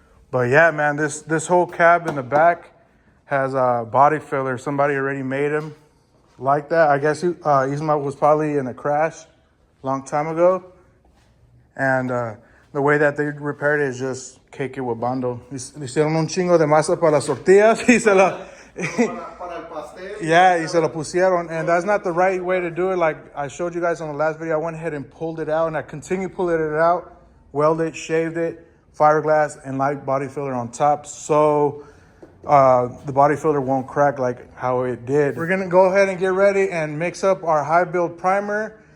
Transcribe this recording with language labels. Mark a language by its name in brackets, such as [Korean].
[English] But yeah, man, this whole cab in the back has a body filler. Somebody already made him like that. I guess ISMA was probably in a crash a long time ago, and the way that they repaired it is just cake it with Bondo. [Spanish] Le hicieron un chingo de masa para las tortillas y se la para el pastel. [English] yeah, [Spanish] y se lo pusieron, [English] and that's not the right way to do it. Like I showed you guys on the last video, I went ahead and pulled it out, and I continued pulling it out, welded it, shaved it, fiberglass and light body filler on top, so the body filler won't crack like how it did. We're gonna go ahead and get ready and mix up our high build primer.